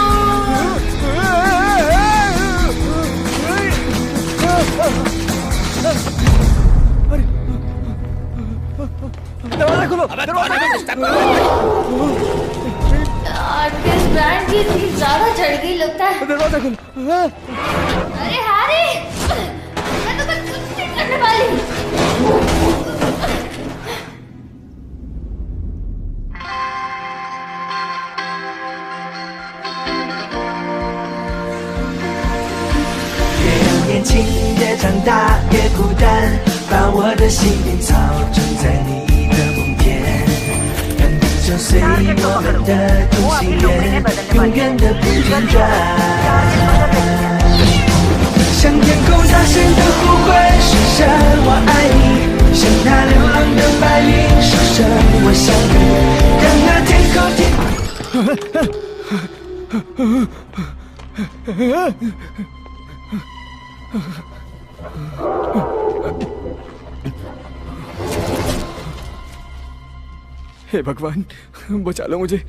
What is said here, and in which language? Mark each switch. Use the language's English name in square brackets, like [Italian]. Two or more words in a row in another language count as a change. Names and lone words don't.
[Hindi] दरवाजा खोलो, दरवाजा खोलो। किस ब्रांड की चीज ज्यादा चढ़ गई लगता है। दरवाजा खोलो। अरे हैरी, मैं तो कुछ नहीं करने वाली। [Chinese] 年轻越长大越孤单，把我的心灵操纵在你的梦田，让地球随我们的同心圆，永远的不间断。向天空大声的呼唤，说声我爱你，向那流浪的白云说声我想你，让那天空 [Hindi] हे भगवान, बचा लो मुझे।